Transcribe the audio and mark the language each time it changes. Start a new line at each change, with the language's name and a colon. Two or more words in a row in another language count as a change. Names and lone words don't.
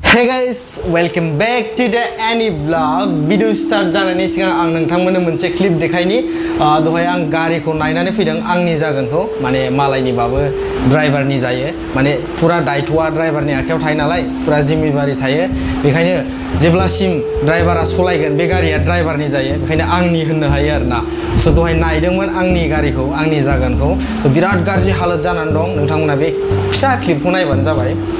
English: Hey guys, welcome back to the QnA vlog. Video start
Bodo: जानायनि सिगां आं नोंथांमोननो मोनसे क्लिप देखायनि दहाय आं गारिखौ नायनानै फैदों आंनि जागोनखौ माने मालायनिबाबो ड्राइभारनि जायो माने पुरा दायथ'आ ड्राइभारनि आखायाव थायो नालाय पुरा जिम्मेदारि थायो बेखायनो जेब्लासिम ड्राइभारा सलायगोन बे गारिया ड्राइभारनि जायो बेखायनो आंनि होननो हायो आरोना स' दहाय नायदोंमोन आंनि गारिखौ आंनि जागोनखौ स' बिराद गाज्रि हालत जानानै दं नोंथांमोना बे फिसा क्लिपखौ नायबानो जाबाय